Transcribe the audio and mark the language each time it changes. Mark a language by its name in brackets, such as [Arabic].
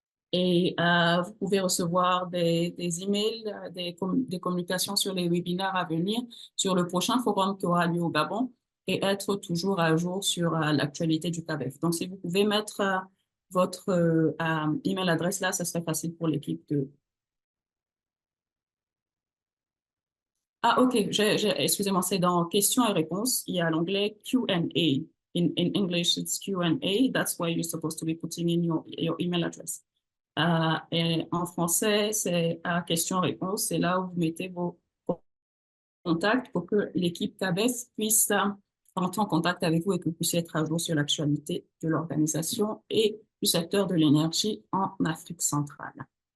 [French] Et vous pouvez recevoir des emails, des communications sur les webinaires à venir, sur le prochain forum qui aura lieu au Gabon et être toujours à jour sur l'actualité du CABEF. Donc, si vous pouvez mettre votre email adresse là, ce serait facile pour l'équipe de... Ah, OK, excusez-moi, c'est dans questions et réponses. Il y a l'onglet Q&A. [English] In English, it's Q&A. That's why you're supposed to be putting in your email address. [French] Et en français, c'est questions-réponses. C'est là où vous mettez vos contacts pour que l'équipe CABEF puisse entrer en contact avec vous et que vous puissiez être à jour sur l'actualité de l'organisation et du secteur de l'énergie en Afrique centrale.